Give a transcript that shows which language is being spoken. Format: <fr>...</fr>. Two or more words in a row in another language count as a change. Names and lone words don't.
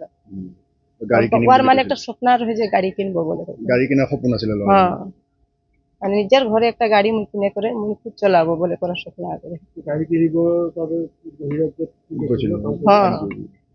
<as>গাড়ী কিনিম ওর বুলি মানে কৈছিল।</as> <bn>একটা স্বপ্ন রহে যে গাড়ি কিনবো বলে</bn> <as>গাড়ী কিনাৰ সপোন আছিলে ল'ৰা।</as> <bn>হ্যাঁ মানে নিজের ঘরে একটা গাড়ি মুই কিনে করে মুই খুব চলাবো বলে করার স্বপ্ন আছে।</bn> <as>গাড়ী কিনিবৰ বাবে বহিৰাজ্যত গৈছিল।</as> <bn>হ্যাঁ</bn>